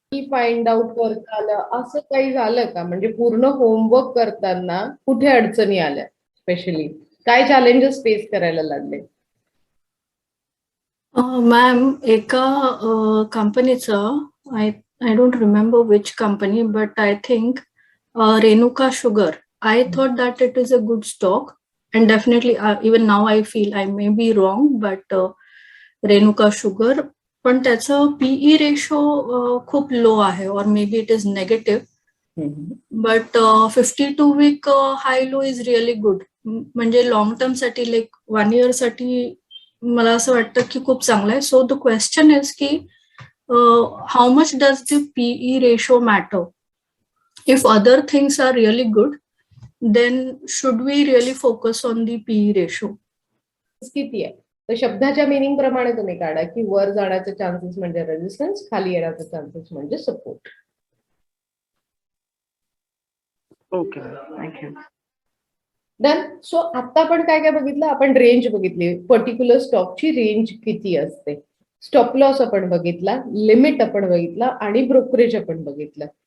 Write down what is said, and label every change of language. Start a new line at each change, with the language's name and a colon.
Marathi: Find out करता आलं असं काही झालं का? म्हणजे पूर्ण होमवर्क करताना कुठे अडचणी आल्या? स्पेशली काय चॅलेंजेस फेस करायला लागले? मॅम, एका कंपनीचं
English: I don't remember which company, but I think Renuka Sugar. I thought that it is a good stock, and definitely even now I feel I may be wrong, but Renuka Sugar,
Marathi: पण त्याचं PE ratio खूप low आहे,
English: or maybe it is negative. But 52 week high low is really good.
Marathi: म्हणजे long term साठी like 1 year साठी मला असं वाटतं की खूप चांगलं आहे.
English: So the question is की how much does the PE ratio matter? If other things are really good, then should we really focus on the PE ratio?
Marathi: किती आहे? तर शब्दाच्या मिनिंग प्रमाणे तुम्ही काढा की वर जाण्याचे चान्सेस म्हणजे रेजिस्टन्स, खाली येण्याचे चान्सेस म्हणजे support.
English: Okay, thank you. Done.
Marathi: So आता आपण काय काय बघितलं? आपण रेंज बघितली, पर्टिक्युलर स्टॉकची रेंज किती असते, स्टॉप लॉस आपण बघितला, लिमिट आपण बघितला आणि ब्रोकरेज आपण बघितलं.